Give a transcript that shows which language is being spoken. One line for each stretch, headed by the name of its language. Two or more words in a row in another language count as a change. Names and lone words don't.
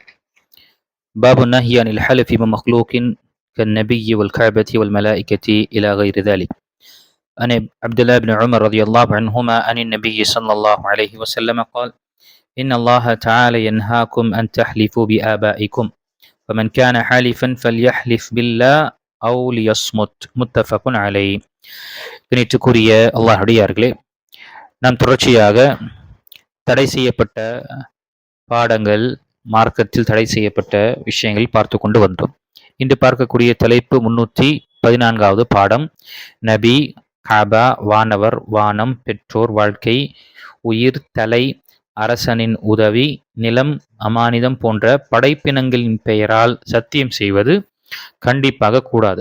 Arabic: باب النهي عن الحلف بمخلوق كالنبي والكعبة والملائكة إلى غير ذلك. عن عبد الله بن عمر رضي الله عنهما عن النبي صلى الله عليه وسلم قال: إن الله تعالى ينهاكم أن تحلفوا بآبائكم فمن كان حالفا فليحلف بالله أو ليصمت. متفق عليه.
Tamil: கணித்துக்குரிய அல்லாஹ் அடியார்களே, நாம் தொடர்ச்சியாக தடை செய்யப்பட்ட பாடங்கள், மார்க்கத்தில் தடை செய்யப்பட்ட விஷயங்கள் பார்த்து கொண்டு வந்தோம். இன்று பார்க்கக்கூடிய தலைப்பு 314வது பாடம். நபி, காபா, வானவர், வானம், பெற்றோர், வாழ்க்கை, உயிர், தலை, அரசனின் உதவி, நிலம், அமானிதம் போன்ற படைப்பினங்களின் பெயரால் சத்தியம் செய்வது கண்டிப்பாக கூடாது.